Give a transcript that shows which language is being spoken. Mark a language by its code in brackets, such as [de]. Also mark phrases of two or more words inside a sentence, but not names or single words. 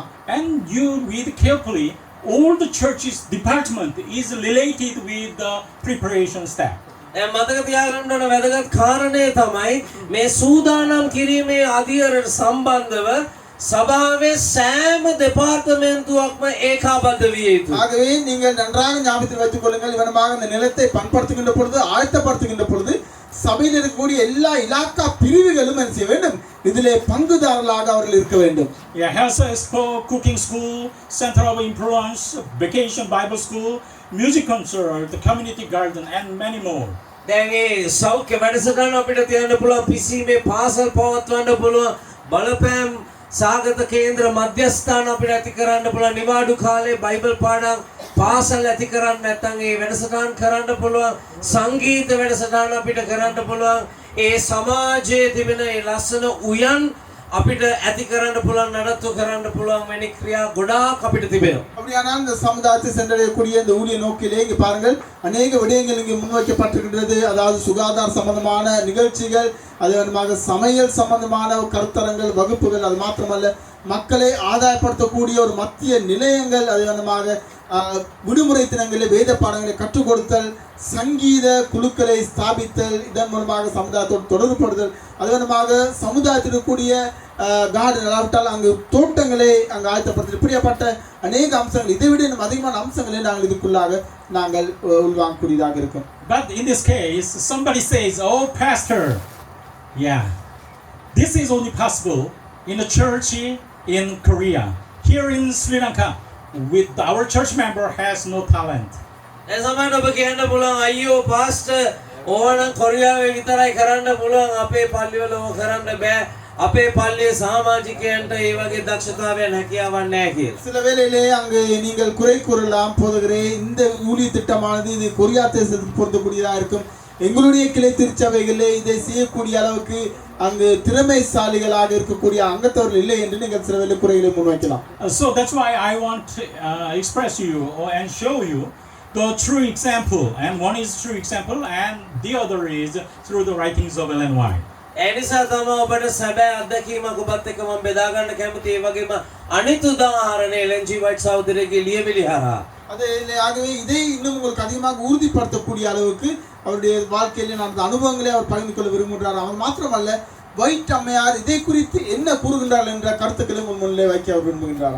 [en] And you read carefully, all the church's department is related with the preparation step. [si] දැන් මතක තියාගන්න ඕන වැදගත් කාරණේ තමයි මේ සූදානම් කිරීමේ අධියරට සම්බන්ධව சபாவே සෑම දෙපාර්තමේන්තුවක්ම ඒකාබද්ධ විය යුතුයි. [ta] ஆகவே நீங்கள் நன்றாக ஞாபகத்தில் வைத்துக் கொள்ளுங்கள். இவனமாக இந்த நிலத்தை பண்படுத்துகின்ற பொழுது ஆயத்தப்படுத்துகின்ற பொழுது சபையில் இருக்கக்கூடிய எல்லா இலாக்கா பிரிவுகளும் என்ன செய்ய வேண்டும், இதிலே பங்குதாரர்களாக அவர்கள் இருக்க வேண்டும். [en] Yeah, health school, cooking school, center of influence, vacation Bible school, music concert, the community garden, and many more. [si] දැන් ඒ සෞඛ්‍ය වැඩසටහන අපිට තියන්න පුළුවන්, පිසීමේ පාසල් පවත්වන්න පුළුවන්, බලපෑම් සාගත කේන්ද්‍ර මධ්‍යස්ථාන අපිට ඇති කරන්න පුළුවන්, නිවාඩු කාලේ බයිබල් පාඩම් පාසල් ඇති කරන්න නැත්නම් ඒ වැඩසටහන් කරන්න පුළුවන්, සංගීත වැඩසටහන අපිට කරන්න පුළුවන්, ඒ සමාජයේ තිබෙන ඒ ලස්සන උයන් අපිට ඇති කරන්න පුළුවන්, නඩත්තු කරන්න පුළුවන් වෙන ක්‍රියා ගොඩාක් අපිට තිබෙනවා. [ta] அப்படியானால் இந்த சமுதாயத்தை சென்றடையக்கூடிய இந்த ஊழிய நோக்கிலே இங்கே பாருங்கள் அநேக விடயங்கள் இங்கே முன்வைக்கப்பட்டிருக்கின்றது. அதாவது சுகாதார சம்பந்தமான நிகழ்ச்சிகள், அது வேணுமாக சமையல் சம்பந்தமான கருத்தரங்கள், வகுப்புகள், அது மாத்திரமல்ல மக்களை ஆதாயப்படுத்தக்கூடிய ஒரு மத்திய நிலையங்கள், அது வேணுமாக விடுமுறை தினங்களில் வேத பாடங்களை கற்றுக் கொடுத்தல், சங்கீத குழுக்களை ஸ்தாபித்தல், இதன் மூலமாக சமுதாயத்தோடு தொடர்புபடுதல், அது வேணுமாக சமுதாயத்தில் இருக்கக்கூடிய கார்டன் அல்லாவிட்டால் அங்கு தோட்டங்களை அங்கு ஆயத்தப்படுத்தல், இப்படியாப்பட்ட அநேக அம்சங்கள், இதை விட இன்னும் அதிகமான அம்சங்களை நாங்கள் இதுக்குள்ளாக நாங்கள் உள்வாங்கக்கூடியதாக இருக்கும். [en] But in this case, somebody says, "Oh, pastor, yeah, this is only possible in a church in Korea. here in Sri Lanka, with our church member has no talent. [si] දැන් සමහරවිට ඔබ කියන්න පුළුවන් අයියෝ පාස්ටර් ඕනනම් කොරියාවේ විතරයි කරන්න පුළුවන් අපේ පල්ලිවල ඕක කරන්න බෑ අපේ පල්ලියේ සමාජිකයන්ට ඒ වගේ දක්ෂතාවයන් හැකියාවක් නැහැ කියලා. [ta] சில வேளையிலே அங்கு நீங்கள் குறை கூறலாம் போதகரே இந்த ஊழிய திட்டமானது இது கொரியா தேசத்துக்கு பொருந்தக்கூடியதாக இருக்கும் எங்களுடைய கிளை திருச்சபைகளிலே இதை செய்யக்கூடிய அளவுக்கு அங்கு திறமைசாலிகளாக இருக்கக்கூடிய அங்கத்தவர்கள் இல்லை என்று நீங்கள் சில வேளை குறைகளை முன்வைக்கலாம். [en] So that's why I want to express you and show you the true example, and one is true example and the other is through the writings of Ellen White. [si] ඒ නිසා තමයි ඔබට සැබෑ අත්දැකීමක් ඔබත් එක්ක මම බෙදා ගන්න කැමතියි. ඒ වගේම අනිත් උදාහරණය එලෙන් ජී වයිට් සහෝදරයාගේ ලියවිලි හරහා. [ta] ஆகவே இதை இன்னும் உங்களுக்கு அதிகமாக உறுதிப்படுத்தக்கூடிய அளவுக்கு அவருடைய வாழ்க்கையிலே நடந்த அனுபவங்களை அவர் பகிர்ந்து கொள்ள விரும்புகிறார். அவர் மாத்திரமல்ல வைட் அம்மையார் இதை குறித்து என்ன கூறுகின்றார் என்ற கருத்துக்களை முன்னிலை வைக்க அவர் விரும்புகின்றாராம்.